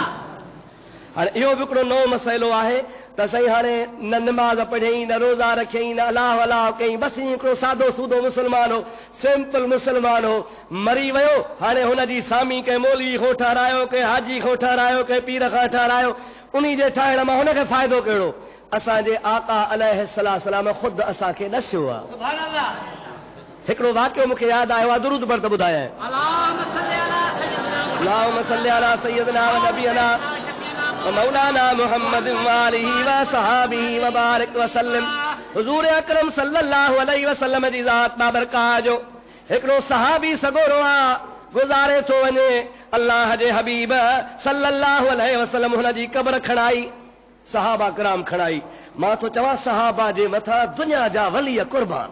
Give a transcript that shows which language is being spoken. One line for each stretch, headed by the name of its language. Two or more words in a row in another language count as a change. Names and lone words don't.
Sindhi: हाणे इहो बि हिकिड़ो नओं मसइलो आहे त साईं हाणे न निमाज़ पढ़ियईं, न रोज़ा रखियईं, न अलाह अलाह कयईं, बसि ईअं हिकिड़ो सादो सूदो मुस्लमान हो, सिंपल मुस्लमान हो, मरी वियो। हाणे हुन जी सामी कंहिं मौलवी खां ठारायो, कंहिं हाजी खां ठारायो, कंहिं पीर खां ठारायो, उन जे ठाहिण मां हुनखे फ़ाइदो कहिड़ो? असांजे आका अलैहिस्सलाम ख़ुदि असांखे ॾसियो आहे।
Arabic: سبحان الله.
Sindhi: हिकिड़ो वाक़ियो मूंखे यादि आयो आहे, दुरूद पर त ॿुधायां।
Arabic: اللهم صل على سيدنا و نبينا و مولانا محمد و آله و صحبه و بارك و سلم.
Sindhi: हुज़ूर अकरम
Arabic: صلى الله عليه وسلم
Sindhi: जी ज़ात बाबरकात जो हिकिड़ो सहाबी सगोरो आहे, गुज़ारे थो वञे। अल्लाह जे हबीब
Arabic: صلى الله عليه وسلم
Sindhi: हुन जी क़ब्र खणाई, सहाबा किराम खणाई। मां थो चवां सहाबा जे मथां दुनिया जा वली कुर्बान।